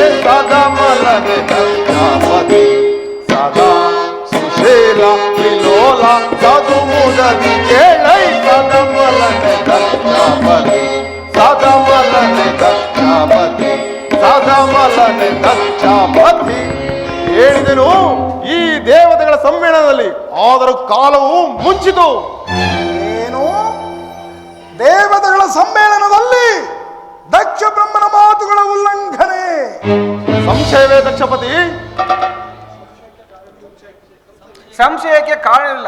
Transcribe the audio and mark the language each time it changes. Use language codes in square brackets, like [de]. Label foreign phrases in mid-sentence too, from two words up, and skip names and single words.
[kn] ಸದಮಲನೆ ದಕ್ಷಾಪತಿ ಸದಾ ಸುಶೀಲ ವಿಲೋಲ ಸದುಮುದದಿ ಕೇಳೈ ಸದಮಲನೆ ದಕ್ಷಾಪತಿ ಸದಮಲನೆ ದಕ್ಷಾಪತಿ ಸದಮಲನೆ ದಕ್ಷಾಪತಿ. ಹೇಳಿದೆನು ಈ ದೇವತೆಗಳ ಸಮ್ಮೇಳನದಲ್ಲಿ, ಆದರೂ ಕಾಲವು ಮುಂಚಿತು. ಏನು ದೇವತೆಗಳ ಸಮ್ಮೇಳನದಲ್ಲಿ ದಕ್ಷ ಬ್ರಹ್ಮನ ಮಾತುಗಳ ಉಲ್ಲಂಘನೆ? ಸಂಶಯವೇ ದಕ್ಷಪತಿ? ಸಂಶಯಕ್ಕೆ ಕಾರಣವಿಲ್ಲ.